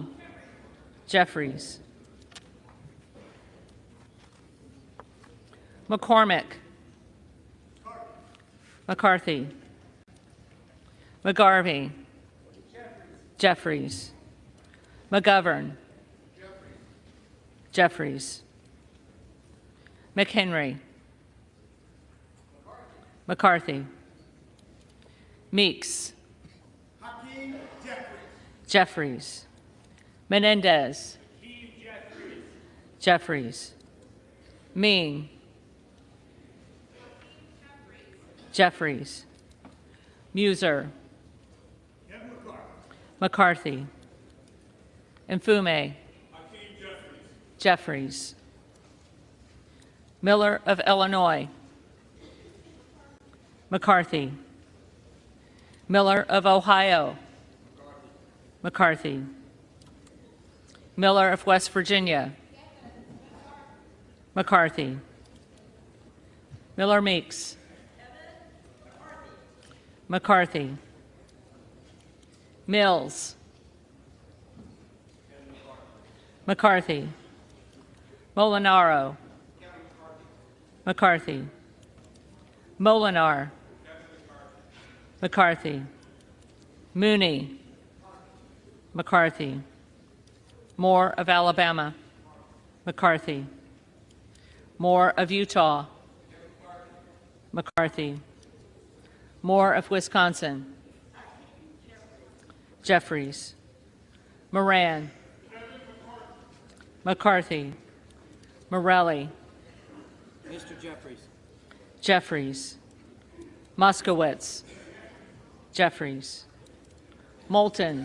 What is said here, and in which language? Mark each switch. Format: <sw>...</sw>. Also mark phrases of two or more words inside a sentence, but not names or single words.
<en>Jeffries. McCormick. McCarthy. McGarvey. Jeffries. McGovern. Jeffries. McHenry. McCarthy. Meeks. Hakeem Jeffries. Jeffries. Menendez. Jeffries. Ming. Jeffries. Muser. McCarthy. Mfume. Jeffries. Miller of Illinois. McCarthy. Miller of Ohio. McCarthy. Miller of West Virginia. McCarthy. Miller Meeks. McCarthy. Mills. McCarthy. Molinaro. McCarthy. Molinar. McCarthy. Mooney. McCarthy. Moore of Alabama. McCarthy. Moore of Utah. McCarthy. Moore of Wisconsin. Jeffries. Moran. McCarthy. Morelli. Mr. Jeffries. Jeffries. Moskowitz. Jeffries. Moulton.</en>